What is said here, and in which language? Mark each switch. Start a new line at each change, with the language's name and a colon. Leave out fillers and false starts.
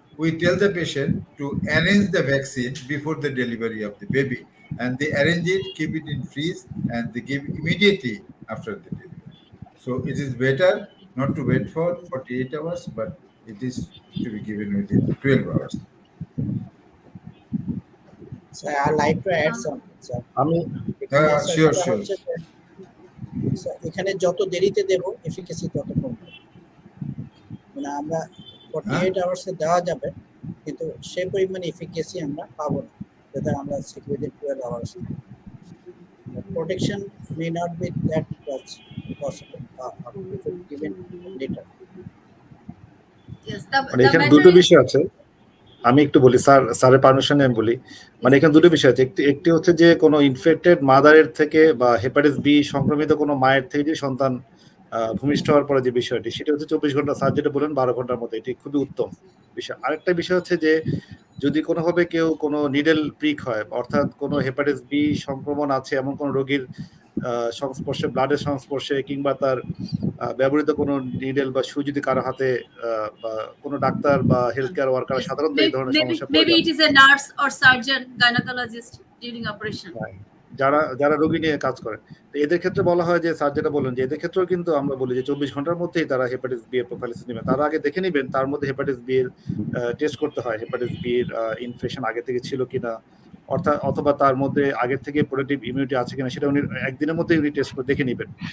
English: We tell the patient to arrange the vaccine before the delivery of the baby, and they arrange it, keep it in freeze, and they give immediately after the delivery. So it is better not to wait for 48 hours, but it is to be given within 12 hours. So I like to add something, sir. Sure.
Bangla: এখানে যত দেরিতে দেব এফিকাসি তত কমবে, মানে আমরা 48 আওয়ার্সে দেওয়া যাবে কিন্তু সেই পরিমাণ এফিকাসি আমরা পাবো না যেটা আমরা security 12 hours.
English: Protection may not be that possible given later. Yes,
Bangla: মানে এখানে দুটো বিষয় আছে, আমি একটু বলি স্যারের পারমিশনে আমি বলি। মানে এখানে দুটো বিষয় আছে, একটি হচ্ছে যে কোনো ইনফেক্টেড মাদারের থেকে বা হেপাটাইটিস বি সংক্রমিত কোনো মায়ের থেকে যে সন্তান ভূমিষ্ঠ হওয়ার পরে যে বিষয়টি, সেটা হচ্ছে 24 ঘন্টা, স্যার যেটা বলেন 12 ঘন্টার মধ্যে, এটি খুবই উত্তম বিষয়। আরেকটা বিষয় হচ্ছে যে যদি কোনোভাবে কেউ কোনো নিডেল প্রিক হয়, অর্থাৎ কোনো হেপাটাইটিস বি সংক্রমণ আছে এমন কোনো রোগীর সংস্পর্শে, ব্লাডের সংস্পর্শে কিংবা তার ব্যবহৃত কোনো নিডেল বা সুই যদি কারো হাতে বা কোনো ডাক্তার বা হেলথ কেয়ার ওয়ার্কার সাধারণত এই ধরনের সমস্যা পড়ে
English: Maybe
Bangla: যান।
English: it is a nurse or surgeon, gynecologist during operation.
Bangla: যারা রোগী নিয়ে কাজ করে, তো এদের ক্ষেত্রে বলা হয় যে স্যার যেটা বলেন যে এদের ক্ষেত্রেও কিন্তু আমরা বলি যে 24 ঘন্টার মধ্যেই তারা হেপাটাইটিস বি এর প্রোফাইলিসিস নেবেন। তার আগে দেখে নেবেন তার মধ্যে হেপাটাইটিস বি এর টেস্ট করতে হয়, হেপাটাইটিস বি এর ইনফেকশন আগে থেকে ছিল কিনা, অথবা তার মধ্যে আগে থেকে প্রোটেক্টিভ ইমিউনিটি আছে কিনা সেটা উনি একদিনের মধ্যে উনি টেস্ট করে দেখে নেবেন।